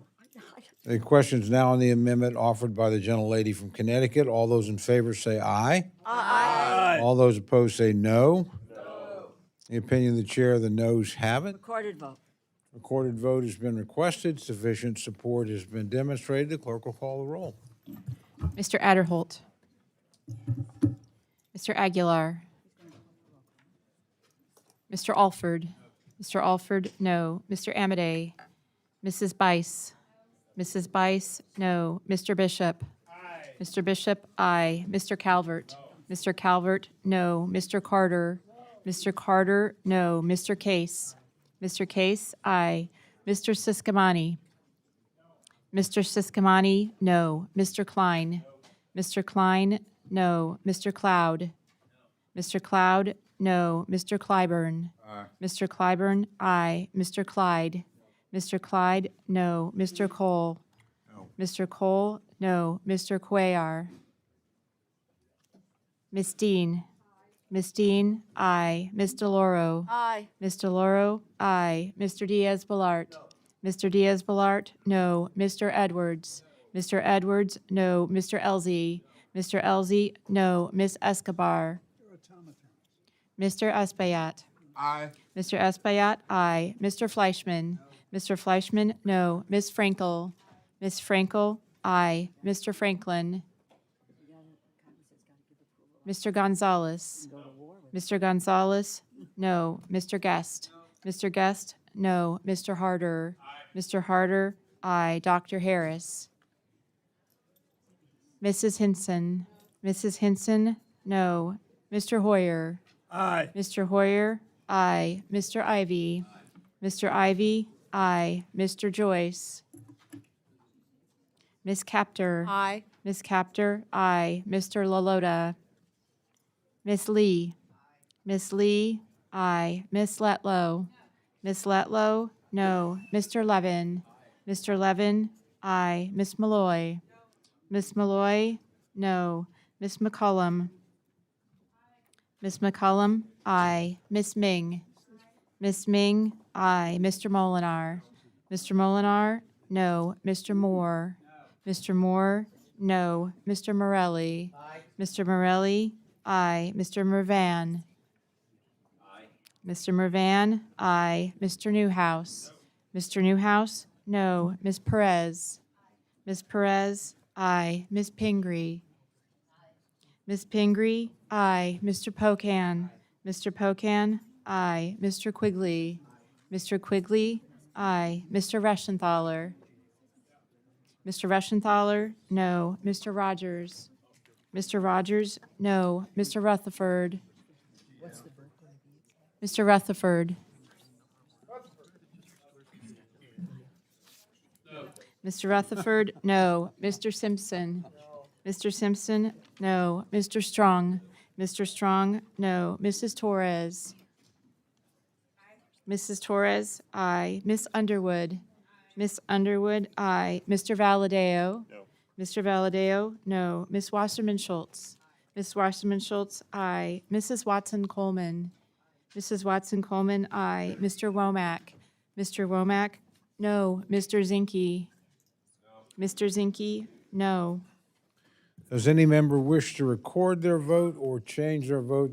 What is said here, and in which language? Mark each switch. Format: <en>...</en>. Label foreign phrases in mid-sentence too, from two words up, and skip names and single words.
<en>The question's now on the amendment offered by the gentlelady from Connecticut. All those in favor say aye. Aye. All those opposed say no. No. The opinion of the chair, the noes have it. Recorded vote. Recorded vote has been requested. Sufficient support has been demonstrated. The clerk will call the roll. Mr. Adderholt. Mr. Aguilar. Mr. Alford. Mr. Alford, no. Mr. Amadei. Mrs. Bice. Mrs. Bice, no. Mr. Bishop. Aye. Mr. Bishop, aye. Mr. Calvert. No. Mr. Calvert, no. Mr. Carter. No. Mr. Carter, no. Mr. Case. Mr. Case, aye. Mr. Siscomani. No. Mr. Siscomani, no. Mr. Klein. No. Mr. Klein, no. Mr. Cloud. No. Mr. Cloud, no. Mr. Clyburn. Aye. Mr. Clyburn, aye. Mr. Clyde. Mr. Clyde, no. Mr. Cole. No. Mr. Cole, no. Mr. Cuellar. Miss Dean. Miss Dean, aye. Ms. DeLauro. Aye. Ms. DeLauro, aye. Mr. Diaz-Balart. No. Mr. Diaz-Balart, no. Mr. Edwards. Mr. Edwards, no. Mr. Elzey. Mr. Elzey, no. Ms. Escobar. Mr. Espaillat. Aye. Mr. Espaillat, aye. Mr. Fleischman. Mr. Fleischman, no. Ms. Frankel. Ms. Frankel, aye. Mr. Franklin. Mr. Gonzalez. Mr. Gonzalez, no. Mr. Guest. Mr. Guest, no. Mr. Harder. Mr. Harder, aye. Dr. Harris. Mrs. Hinson. Mrs. Hinson, no. Mr. Hoyer. Aye. Mr. Hoyer, aye. Mr. Ivy. Mr. Ivy, aye. Mr. Joyce. Ms. Capter. Aye. Ms. Capter, aye. Mr. Lalota. Ms. Lee. Ms. Lee, aye. Ms. Letlow. Ms. Letlow, no. Mr. Levin. Mr. Levin, aye. Ms. Malloy. Ms. Malloy, no. Ms. McCollum. Ms. McCollum, aye. Ms. Ming. Ms. Ming, aye. Mr. Molinar. Mr. Molinar, no. Mr. Moore. Mr. Moore, no. Mr. Morelli. Mr. Morelli, aye. Mr. Mervan. Mr. Mervan, aye. Mr. Newhouse. Mr. Newhouse, no. Ms. Perez. Ms. Perez, aye. Ms. Pingree. Ms. Pingree, aye. Mr. Pocan. Mr. Pocan, aye. Mr. Quigley. Mr. Quigley, aye. Mr. Reschenthaler. Mr. Reschenthaler, no. Mr. Rogers. Mr. Rogers, no. Mr. Rutherford. Mr. Rutherford. Mr. Rutherford, no. Mr. Simpson. Mr. Simpson, no. Mr. Strong. Mr. Strong, no. Mrs. Torres. Mrs. Torres, aye. Miss Underwood. Miss Underwood, aye. Mr. Valadeo. No. Mr. Valadeo, no. Miss Wasserman Schultz. Miss Wasserman Schultz, aye. Mrs. Watson Coleman. Mrs. Watson Coleman, aye. Mr. Womack. Mr. Womack, no. Mr. Zinke. Mr. Zinke, no. Does any member wish to record their vote or change their vote?</en>